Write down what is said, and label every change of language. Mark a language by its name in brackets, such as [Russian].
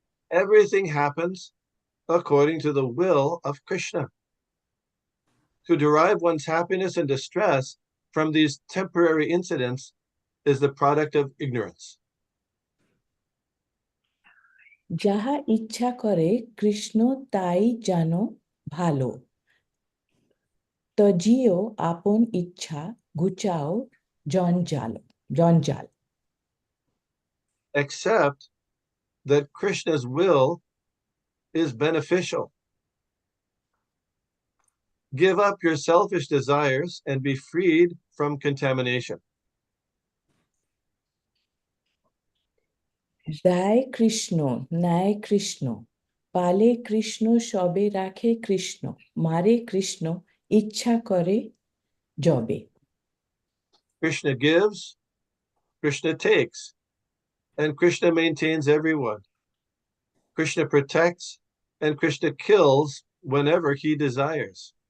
[English] Everything happens according to the will of Krishna. To derive one's happiness and distress from these temporary incidents is the product of ignorance. [Bangla] যাহা ইচ্ছা করে কৃষ্ণ তাই জানো ভালো তজিও আপন ইচ্ছা ঘুচাও জঞ্জাল [English] Accept that Krishna's will is beneficial. Give up your selfish desires and be freed from contamination. [Bangla] রায় কৃষ্ণ ন্যায় কৃষ্ণ পালে কৃষ্ণ সবে রাখে কৃষ্ণ মারে কৃষ্ণ ইচ্ছা করে জবে [English] Krishna gives, Krishna takes, and Krishna maintains everyone. Krishna protects, and Krishna kills whenever he desires.